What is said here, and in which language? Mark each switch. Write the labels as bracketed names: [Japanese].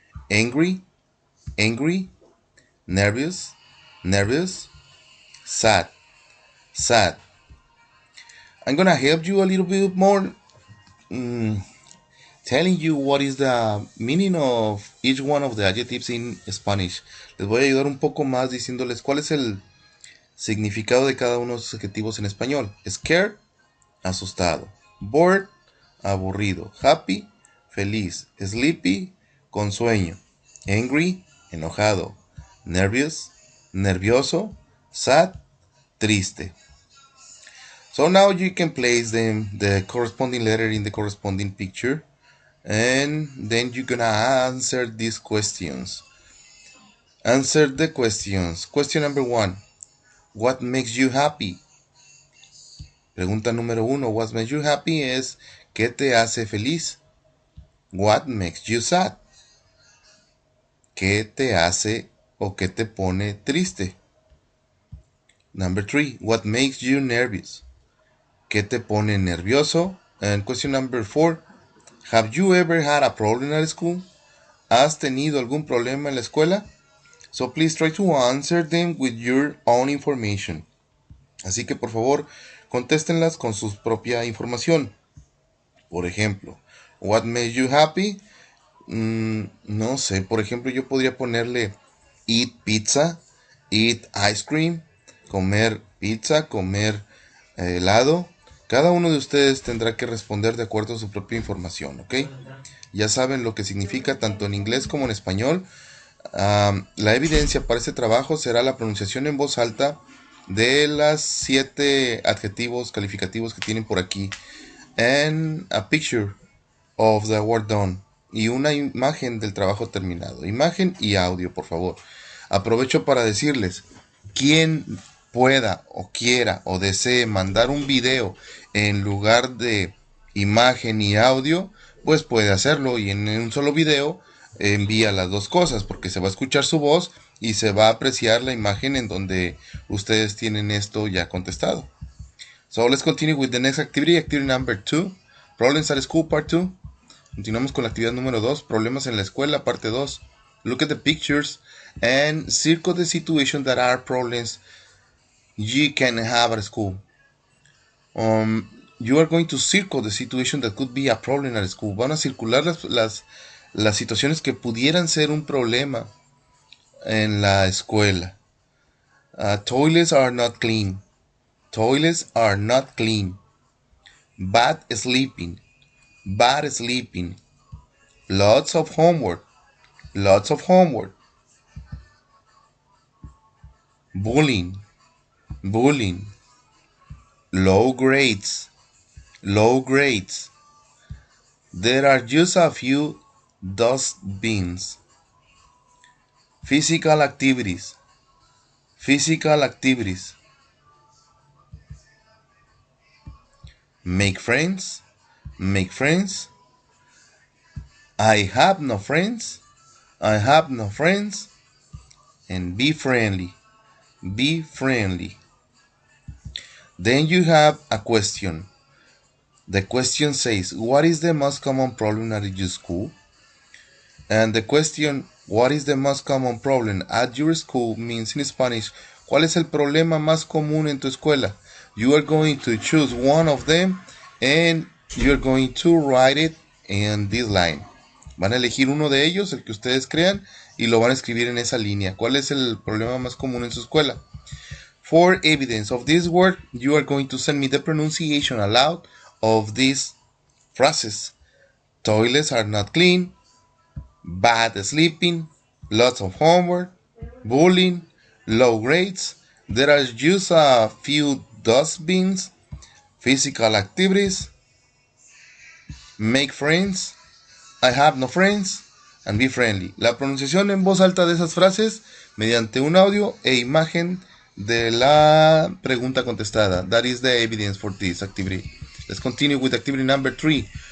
[English] Angry, angry. Nervous, nervous. Sad, sad. I'm gonna help you a little bit more telling you what is the meaning of each one of the adjectives in Spanish. [Spanish] Les voy a ayudar un poco más diciéndoles cuál es el significado de cada uno de esos adjetivos en español. [English] Scared, [Spanish] asustado. [English] Bored, [Spanish] aburrido. [English] Happy, [Spanish] feliz. [English] Sleepy, [Spanish] con sueño. [English] Angry, [Spanish] enojado. [English] Nervous, [Spanish] nervioso. [English] Sad, [Spanish] triste. [English] So now you can place the corresponding letter in the corresponding picture, and then you're gonna answer these questions. Answer the questions. Question number 1. What makes you happy? [Spanish] Pregunta número 1. [English] What makes you happy [Spanish] es ¿qué te hace feliz? [English] What makes you sad? ¿Qué te hace o qué te pone triste? Number 3. What makes you nervous? [Spanish] ¿Qué te pone nervioso? [English] And question number 4. Have you ever had a problem at school? [Spanish] ¿Has tenido algún problema en la escuela? [English] So please try to answer them with your own information. [Spanish] Así que por favor, contéstenlas con su propia información. Por ejemplo, [English] what makes you happy? [Spanish] No sé, por ejemplo, yo podría ponerle [English] eat pizza, eat ice cream, [Spanish] comer pizza, comer helado. Cada uno de ustedes tendrá que responder de acuerdo a su propia información, ¿ok? Ya saben lo que significa tanto en inglés como en español. La evidencia para este trabajo será la pronunciación en voz alta de las 7 adjetivos calificativos que tienen por aquí. [English] And a picture of the work done. [Spanish] Y una imagen del trabajo terminado. Imagen y audio, por favor. Aprovecho para decirles, quien pueda o quiera o desee mandar un video en lugar de imagen y audio, pues puede hacerlo y en un solo video envía las dos cosas porque se va a escuchar su voz y se va a apreciar la imagen en donde ustedes tienen esto ya contestado. [English] So let's continue with the next activity, activity number 2, problems at school part 2. [Spanish] Continuamos con la actividad número 2, problemas en la escuela parte 2. [English] Look at the pictures and circle the situation that are problems you can have at school. You are going to circle the situation that could be a problem at school. [Spanish] Van a circular las situaciones que pudieran ser un problema en la escuela. [English] Toilets are not clean. Toilets are not clean. Bad sleeping. Bad sleeping. lots of homework, lots of homework. Bullying, bullying. Low grades, low grades. There are just a few dustbins. Physical activities, physical activities. Make friends, make friends. I have no friends, I have no friends. And be friendly, be friendly. Then you have a question. The question says, what is the most common problem at your school? And the question, what is the most common problem at your school, means in Spanish, [Spanish] ¿cuál es el problema más común en tu escuela? [English] You are going to choose one of them and you're going to write it in this line. [Spanish] Van a elegir uno de ellos, el que ustedes crean, y lo van a escribir en esa línea. ¿Cuál es el problema más común en su escuela? [English] For evidence of this word, you are going to send me the pronunciation aloud of these phrases. Toilets are not clean. Bad sleeping, lots of homework, bullying, low grades. There are just a few dustbins, physical activities, make friends, I have no friends, and be friendly. [Spanish] La pronunciación en voz alta de esas frases mediante un audio e imagen de la pregunta contestada. [English] That is the evidence for this activity. Let's continue with activity number 3.